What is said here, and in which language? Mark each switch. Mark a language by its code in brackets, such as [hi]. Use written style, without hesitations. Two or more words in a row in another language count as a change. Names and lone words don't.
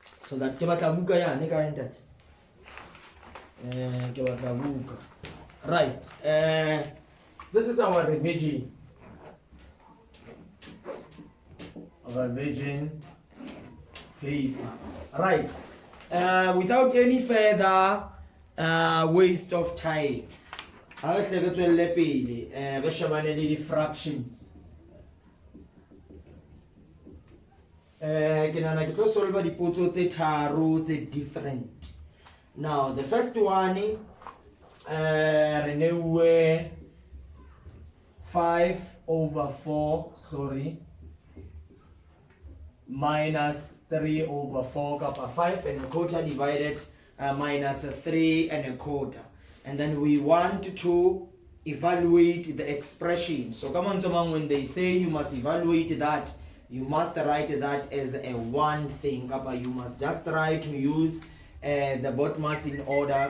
[st] so that ke batla buka yana ka entate ke batla buka. [en] Right, this is our revision paper. Right, without any further waste of time, I'll take it to the fractions. [st] Ke nana ke tlo solve dipotso tse tharo tse different. [en] Now the first one [st] re neuwe [en] 5/4 minus 3/4 kappa 5 1/4 divided minus 3 1/4, and then we want to evaluate the expression. So come on, when they say you must evaluate that, you must write that as a one thing, kappa you must just try to use the bottoms in order.